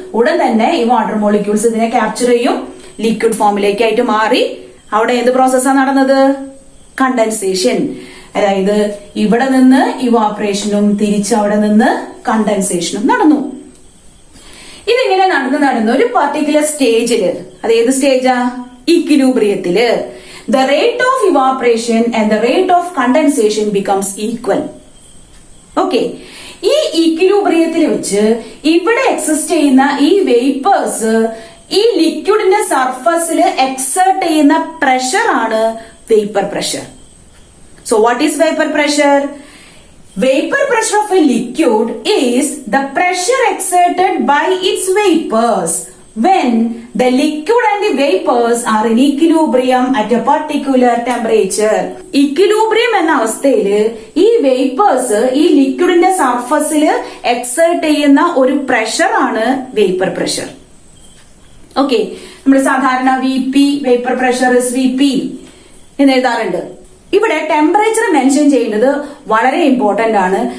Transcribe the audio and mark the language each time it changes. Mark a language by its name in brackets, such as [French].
[Malayalam] ഉടൻ തന്നെ ഈ വാട്ടർ മോളിക്യൂൾസ് ഇതിനെ ക്യാപ്ചർ ചെയ്യും, ലിക്വിഡ് ഫോമിലേക്കായിട്ട് മാറി. അവിടെ ഏത് പ്രോസസ്സാണ് നടന്നത്? കണ്ടൻസേഷൻ. അതായത് ഇവിടെ നിന്ന് ഇവാപ്പറേഷനും തിരിച്ച് അവിടെ നിന്ന് കണ്ടൻസേഷനും നടന്നു. ഇതിങ്ങനെ നടന്ന് ഒരു പർട്ടിക്കുലർ സ്റ്റേജില്, അത് ഏത് സ്റ്റേജാ? [English] ഈക്വിലിബ്രിയത്തില് the rate of evaporation and the rate of condensation becomes equal. [Malayalam] Okay, ഈ ഈക്വിലിബ്രിയത്തിൽ വെച്ച് ഇവിടെ എക്സിസ്റ്റ് ചെയ്യുന്ന ഈ വേപ്പേഴ്സ് ഈ ലിക്വിഡിന്റെ സർഫസിൽ എക്സേർട്ട് ചെയ്യുന്ന പ്രഷർ ആണ് vapour pressure. [English] So what is vapour pressure? Vapor pressure of a liquid is the pressure exerted by its vapors when the liquid and the vapors are in equilibrium at a particular temperature. [Malayalam] Equilibrium എന്ന അവസ്ഥയില് ഈ vapours ഈ ലിക്വിഡിന്റെ സർഫസിൽ exert ചെയ്യുന്ന ഒരു pressure ആണ് vapour pressure. Okay, നമ്മൾ സാധാരണ VP [English] vapour pressure is VP [Malayalam] എന്ന് എഴുതാറുണ്ട്. ഇവിടെ ടെമ്പറേച്ചർ മെൻഷൻ ചെയ്യുന്നത് വളരെ ഇമ്പോർട്ടന്റ് ആണ്.